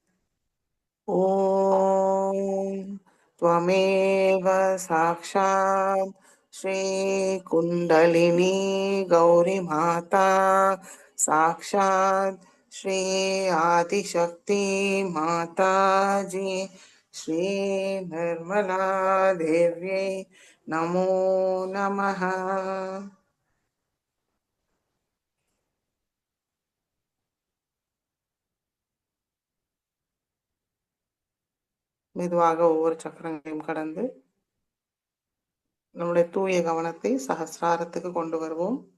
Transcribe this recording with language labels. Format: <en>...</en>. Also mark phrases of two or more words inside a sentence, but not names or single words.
<sa>ஓம் त्वमेव साक्षात् श्री कुंडलिनी गौरी माता साक्षात् श्री आदिशक्ति माता जी श्री निर्मला देव्यै नमो नमः.</sa> <ta>மெதுவாக ஒவ்வொரு சக்கரங்களையும் கடந்து நம்முடைய தூய கவனத்தை சஹஸ்ராரத்துக்கு கொண்டு வருவோம்.</ta>